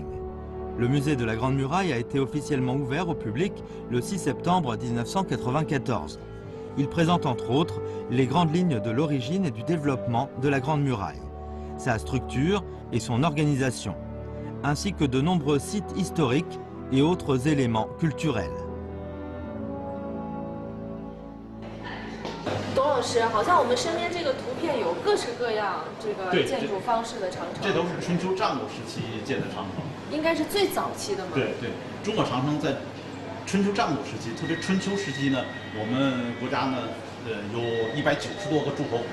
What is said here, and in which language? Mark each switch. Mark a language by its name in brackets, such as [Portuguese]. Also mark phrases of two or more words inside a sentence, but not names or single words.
[French] Le musée de la Grande Muraille a été officiellement ouvert au public le 6 septembre 1994. Il présente entre autres les grandes lignes de l'origine et du développement de la Grande Muraille, sa structure et son organisation, ainsi que de nombreux sites historiques et autres éléments culturels. [Chinese] 董老师，好像我们身边这个图片有各式各样这个建筑方式的长城。这都是春秋战国时期建的长城。应该是最早期的嘛？对对，中国长城在春秋战国时期，特别春秋时期呢，我们国家呢，有190多个诸侯国。